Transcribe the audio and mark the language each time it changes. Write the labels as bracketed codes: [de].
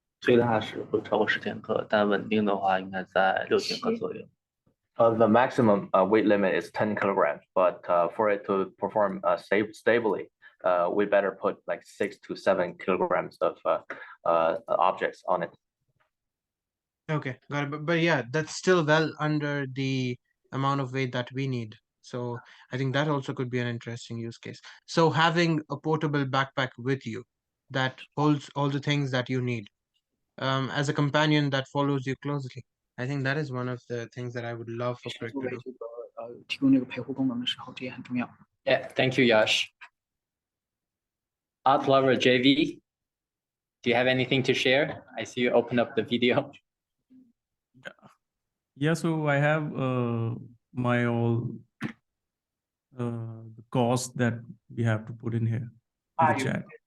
[zh] 最大是会超过10千克，但稳定的话应该在6千克左右。 [en] The maximum weight limit is 10 kilograms, but for it to perform stably, we better put like 6 to 7 kilograms of objects on it. Okay, got it. But yeah, that's still well under the amount of weight that we need. So I think that also could be an interesting use case. So having a portable backpack with you that holds all the things that you need, as a companion that follows you closely. I think that is one of the things that I would love for Crick to do. [zh] 提供这个陪护功能的时候，这也很重要。 [en] Yeah, thank you, Yash. Art Lover JV, do you have anything to share? I see you open up the video. Yeah, so I have my all the cost that we have to put in here in the chat.